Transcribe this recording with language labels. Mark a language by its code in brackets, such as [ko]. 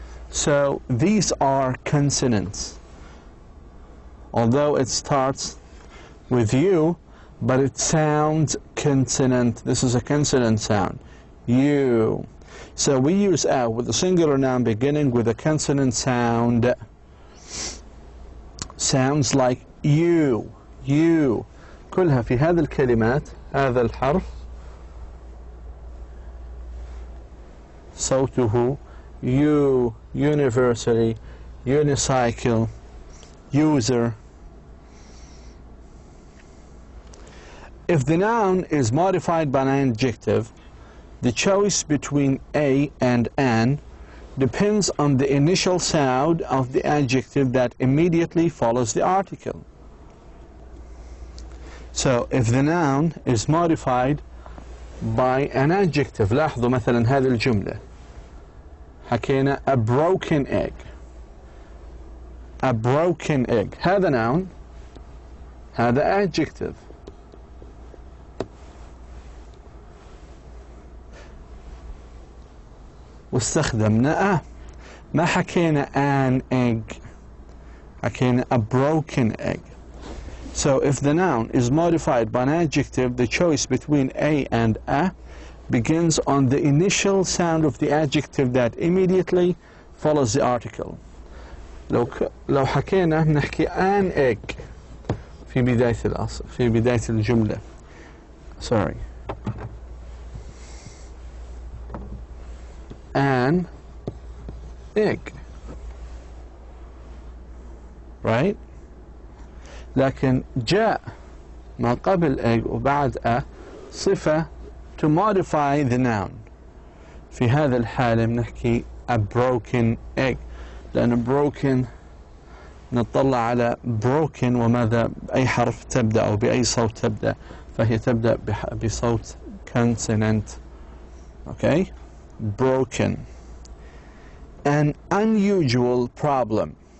[en] So these are consonants. Although it starts with you, but it sounds consonant. This is a consonant sound. You. So we use a with a singular noun beginning with a consonant sound. Sounds like you. You. [ar] كلها في هذه الكلمات هذا الحرف صوته you, university, unicycle, user. [en] If the noun is modified by an adjective, the choice between a and an depends on the initial sound of the adjective that immediately follows the article. So if the noun is modified by an adjective, [ar] لاحظوا مثلا هذه الجملة حكينا [en] a broken egg. A broken egg. هذا noun، هذا adjective. [ar] واستخدمنا ما حكينا [en] an egg، [ar] حكينا [en] a broken egg. So if the noun is modified by an adjective, the choice between a and a begins on the initial sound of the adjective that immediately follows the article. [ar] لو حكينا نحكي an egg في بداية الأصل، في بداية الجملة. [en] Sorry. An egg. Right? [ar] لكن جاء ما قبل egg وبعد a صفة [en] to modify the noun. [ar] في هذا الحالة بنحكي [en] a broken egg، [ar] لأن broken نطلع على broken وماذا بأي حرف تبدأ أو بأي صوت تبدأ، فهي تبدأ بصوت consonant. [en] Okay? Broken. An unusual problem.